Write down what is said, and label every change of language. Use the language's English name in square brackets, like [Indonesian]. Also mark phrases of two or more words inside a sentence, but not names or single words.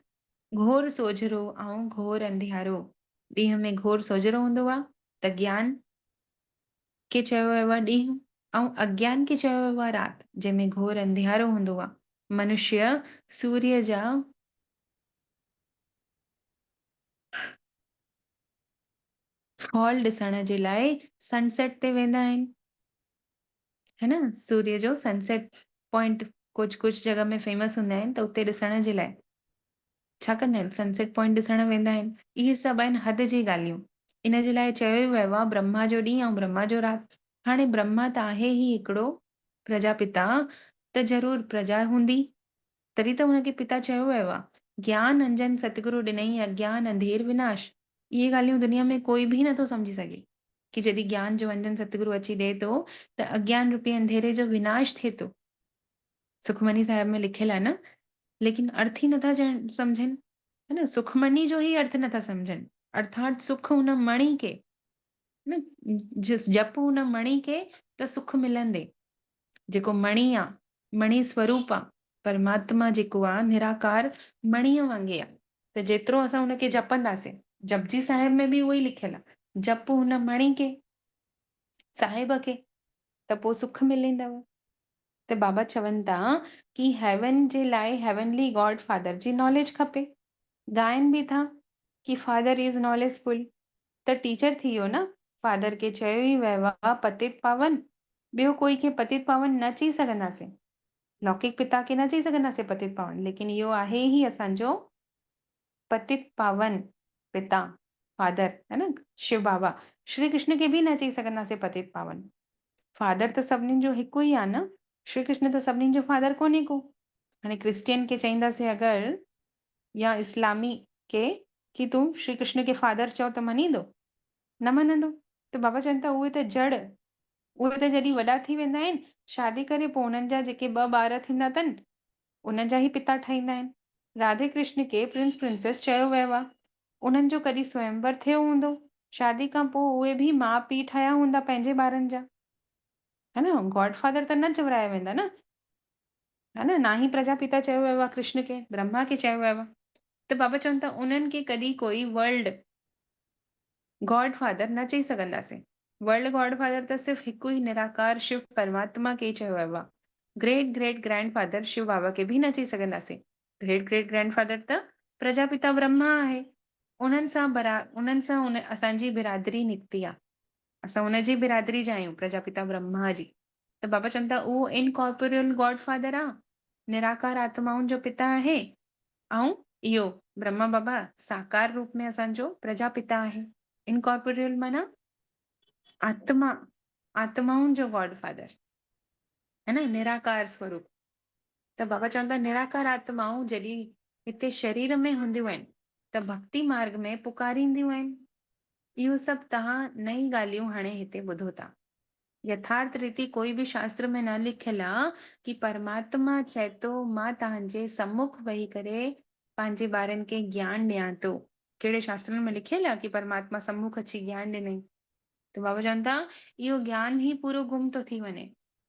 [Sindhi] घोर सोझरो ऐं घोर अंधियारो, ॾींहं में घोर सोझरो हूंदो आहे त ज्ञान खे चयो वियो आहे ॾींहुं, ऐं अज्ञान खे चयो वियो आहे राति, जंहिंमें घोर अंधियारो हूंदो आहे। मनुष्य सूर्य जा फॉल ॾिसण जे लाइ सनसेट ते वेंदा आहिनि, है न, सूर्य जो [English] sunset point [Sindhi] कुछ कुछ जगह में फेमस हूंदा आहिनि त उते ॾिसण जे लाइ छा कंदा आहिनि, [English] sunset point [Sindhi] ॾिसण वेंदा आहिनि। इहे सभु आहिनि हद जी ॻाल्हियूं। इन जे लाइ चयो वियो आहे ब्रह्मा जो ॾींहुं ऐं ब्रह्मा जो राति। हाणे ब्रह्मा त आहे ही हिकिड़ो प्रजापिता, त ज़रूर प्रजा हूंदी, तॾहिं त हुनखे पिता चयो वियो आहे। ज्ञान अंजन सतगुरु ॾिनई अज्ञान अंधेर विनाश। इहे ॻाल्हियूं दुनिया में कोई बि नथो सम्झी सघे कि जॾहिं ज्ञान जो अंजन सतगुरु अची ॾे थो त अज्ञान रूपी अंधेरे जो विनाश थिए थो। सुखमनी साहिब में लिखियल आहे न, लेकिन अर्थ ही नथा सम्झनि, है न, सुखमनी जो ही अर्थ नथा सम्झनि। अर्थात सुख हुन मणि के, न, जिस जप हुन मणि के त सुख मिलंदे। जेको मणि आहे, मणि स्वरूप आहे, परमात्मा जेको आहे निराकार मणीअ वांगुरु आहे। त जेतिरो असां हुनखे जपंदासीं, जपजी साहिब में बि उहो ई लिखियल आहे, जप हुन मणि के साहिब खे त पोइ सुख मिलंदव। त बाबा चवनि था कि हेवन जे लाइ [English] heavenly God father [Sindhi] जी नॉलेज खपे। गायन बि था कि [English] father is knowledgeful, [Sindhi] त टीचर थी वियो न। फादर खे चयो ई वियो आहे पतित पावन, ॿियो कोई खे पतित पावन न चई सघंदासीं, लौकिक पिता खे न चई सघंदासीं पतित पावन, लेकिन इहो आहे ही असांजो पतित पावन पिता फादर, है न, शिव बाबा। श्री कृष्ण खे बि न चई सघंदासीं पतित पावन। फादर त सभिनीनि जो हिकु ई आहे न, श्री कृष्ण त सभिनीनि जो फादर कोन्हे को। हाणे क्रिश्चियन खे चईंदासीं अगरि, या इस्लामी के, कि तूं श्री कृष्ण खे फादर चओ त मञींदो? न मञंदो। त बाबा चवनि था उहे त जड़, उहे त जॾहिं वॾा थी वेंदा आहिनि शादी करे पोइ उन्हनि जा जेके 2 ॿार थींदा अथनि उन्हनि जा ई पिता ठाहींदा आहिनि। राधे कृष्ण खे [English] prince princess [Sindhi] चयो वियो आहे। उन्हनि जो कॾहिं स्वयंवर थियो हूंदो, शादी खां पोइ उहे बि माउ पीउ ठाहिया हूंदा पंहिंजे ॿारनि जा, है न। [English] God father [Sindhi] त न चवराया वेंदा न, है न, ना ही प्रजापिता चयो वियो आहे कृष्ण खे, ब्रह्मा खे चयो वियो आहे। त बाबा चवनि था उन्हनि खे कॾहिं कोई [English] world God father [Sindhi] न चई सघंदासीं। [English] world God father [Sindhi] त सिर्फ़ु हिकु ई निराकार शिव परमात्मा खे चयो वियो आहे। [English] great great grand father [Sindhi] शिव बाबा खे बि न चई सघंदासीं। [English] great great grand father [Sindhi] त प्रजापिता ब्रह्मा आहे। उन्हनि सां असांजी बिरादरी निकिती आहे, असां हुनजी बिरादरी जा आहियूं, प्रजापिता ब्रह्मा जी। त बाबा चवनि था उहो [English] incorporeal God father [Sindhi] आहे, निराकार आत्माउनि जो पिता आहे, ऐं इहो ब्रह्मा बाबा साकार रूप में असांजो प्रजापिता आहे। इनकॉर्पोरियल माना आत्मा, आत्माउनि जो [English] God father, [Sindhi] है न, निराकार स्वरूप। त बाबा चवनि था निराकार आत्माऊं जॾहिं हिते शरीर में हूंदियूं आहिनि त भक्ति मार्ग में पुकारींदियूं आहिनि। इहो सभु तव्हां नई ॻाल्हियूं हाणे हिते ॿुधो था। यथार्थ रीति कोई बि शास्त्र में न लिखियल आहे कि परमात्मा चए थो मां तव्हांजे सम्मुख वेही करे पंहिंजे ॿारनि खे ज्ञान ॾियां थो। कहिड़े शास्त्रनि में लिखियल आहे कि परमात्मा सम्मुख अची ज्ञान ॾिनई? त बाबा चवनि था इहो ज्ञान ई पूरो गुम थो थी वञे।